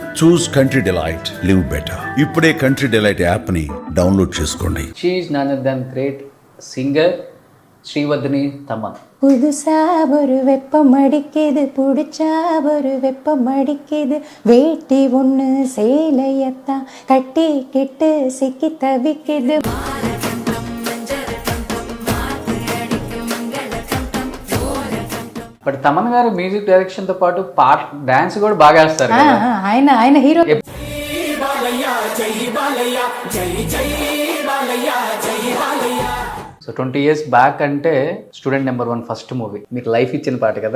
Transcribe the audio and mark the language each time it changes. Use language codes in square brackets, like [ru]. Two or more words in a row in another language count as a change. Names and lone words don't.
[en] Choose Country Delight, live better. [te] ఇప్పుడే కంట్రీ డిలైట్ యాప్ ని డౌన్లోడ్ చేసుకోండి. [en] She is none other than great singer ஸ்ரீவர்தினி தமன். [ta] புதுசா ஒரு வெப்பம் அடிக்குது, புடிச்சா ஒரு வெப்பம் அடிக்குது, வேட்டி ஒண்ணு சேலையத்தான் கட்டிக்கிட்டு சிக்கி தவிக்குது. [te] బట్ తమన్ గారు [en] music direction [te] తో పాటు పాట డాన్స్ కూడా బాగా వేస్తారు కదా. ఆయన హీరో. సో 20 [en] years back [te] అంటే స్టూడెంట్ నెంబర్ 1 [en] first movie [te] మీకు లైఫ్ ఇచ్చిన పాట కదా.